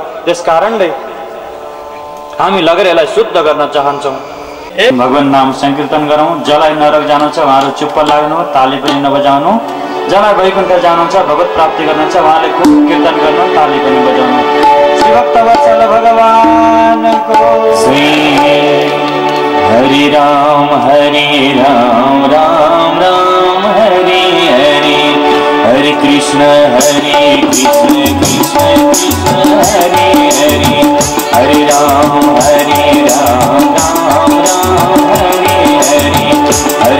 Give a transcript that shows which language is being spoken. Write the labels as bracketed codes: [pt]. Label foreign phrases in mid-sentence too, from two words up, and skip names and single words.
[ne] त्यस कारणले हामी लगेर यसलाई शुद्ध गर्न चाहन्छौँ। भगवान नाम संकीर्तन गरौँ। जसलाई नरक जानु छ उहाँहरू चुप्प लाग्नु, ताली पनि नबजाउनु। जसलाई वैकुण्ठ जानु छ, भगवत प्राप्ति गर्नु छ, उहाँले खूब कीर्तन गर्नु, ताली पनि बजाउनु। श्री भक्तवत्सल भगवानको [sa] श्री हरि राम राम राम हरि हरि, हरे कृष्ण कृष्ण कृष्ण हरे हरे, हरे राम राम राम हरे हरे, हरे